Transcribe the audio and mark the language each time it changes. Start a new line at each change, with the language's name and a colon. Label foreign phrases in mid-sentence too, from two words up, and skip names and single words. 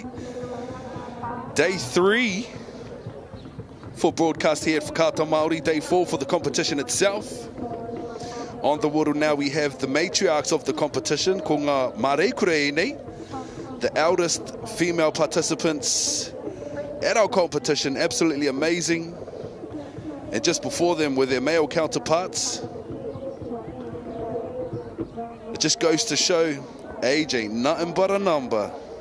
English: Day 3 for broadcast here at Whakata Māori. Day 4 for the competition itself. On the water now we have the matriarchs of the competition,
Māori: ko ngā Marekure nei,
English: the eldest female participants at our competition. Absolutely amazing. And just before them were their male counterparts. It just goes to show age ain't nothing but a number.